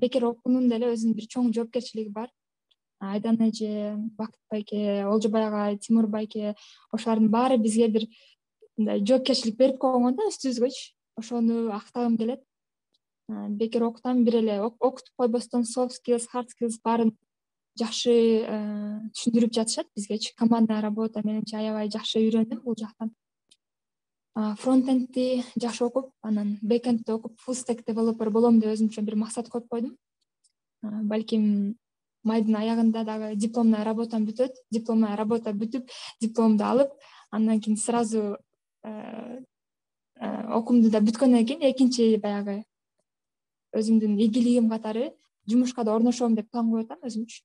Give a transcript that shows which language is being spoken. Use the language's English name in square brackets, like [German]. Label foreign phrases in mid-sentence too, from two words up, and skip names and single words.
[Kyrgyz] Бекер окуунун деле өзүнүн бир чоң жоопкерчилиги бар. Айдан эже, Бакыт байке, Олжобай агай, Тимур байке, ошолардын баары бизге бир мындай жоопкерчилик берип койгон да үстүбүзгөчү. Ошону актагым келет. Бекер окутам, бир эле окутуп койбостон [English] soft skills, hard skills [Kyrgyz] баарын жакшы түшүндүрүп жатышат бизгечи. [Russian] Командная работа [Kyrgyz] менимче аябай жакшы үйрөндүм бул жактан. Фронтендти жакшы окуп, анан бэкэндти окуп, [English] full stack developer [Kyrgyz] болом деп өзүмчө бир максат коюп койдум. Балким майдын аягында дагы [Russian] дипломная работам [Kyrgyz] бүтөт. [Russian] Дипломная работа [Kyrgyz] бүтүп, дипломду алып, андан кийин сразу окуумду да бүткөндөн кийин экинчи баягы өзүмдүн ийгилигим катары жумушка да орношом деп план коюп атам өзүмчү.